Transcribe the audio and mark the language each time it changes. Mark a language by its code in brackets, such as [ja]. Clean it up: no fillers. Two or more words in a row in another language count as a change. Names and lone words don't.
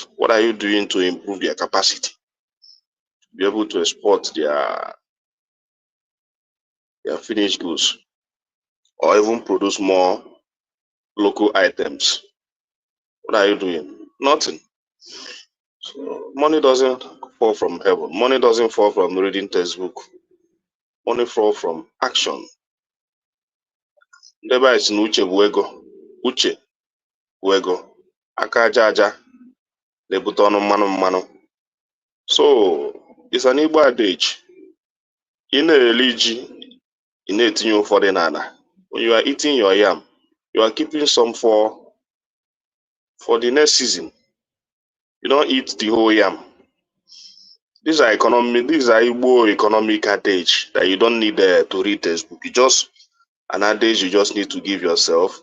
[en] What are you doing to improve their capacity to be able to export their finished goods or even produce more local items? What are you doing? Nothing. So money doesn't fall from heaven. Money doesn't fall from reading textbook. Money fall from action. Ndebe is [ig] n'uche bụ ego. Uche bụ ego. Aka aja aja na-ebute ọnụ mmanụ. [en] So it's an Igbo adage. [ig] Ị na-eri ji, ị na-etinye ụfọdụ n'ala. [en] When you are eating your yam, you are keeping some for the next season. You don't eat the whole yam. These are Igbo economic adage that you don't need to read textbook. An adage you just need to give yourself.